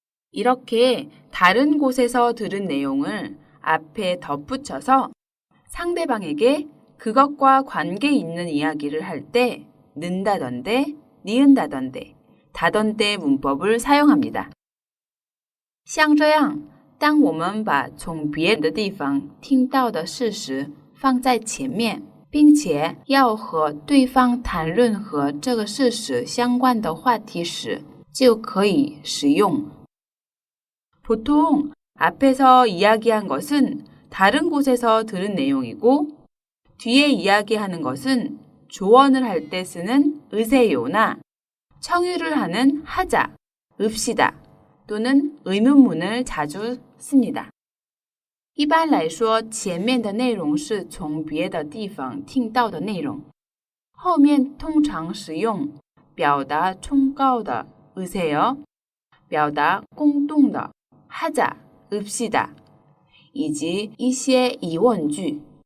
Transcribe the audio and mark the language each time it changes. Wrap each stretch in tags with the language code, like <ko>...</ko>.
<ko>이렇게 다른 곳에서 들은 내용을 앞에 덧붙여서 상대방에게 그것과 관계 있는 이야기를 할 때 는다던데, 니은다던데, 다던데 문법을 사용합니다.</ko> <zh>像这样，当我们把从别人的地方听到的事实放在前面，并且要和对方谈论和这个事实相关的话题时，就可以使用。</zh> <ko>보통 앞에서 이야기한 것은 다른 곳에서 들은 내용이고 뒤에 이야기하는 것은 조언을 할 때 쓰는 으세요나 청유를 하는 하자, 읍시다, 또는 의문문을 자주 씁니다.</ko> <zh>一般来说，前面的内容是从别的地方听到的内容，后面通常使用表达崇高的 으세요, 表达公动的 하자, 읍시다, 以及一些疑问句。</zh>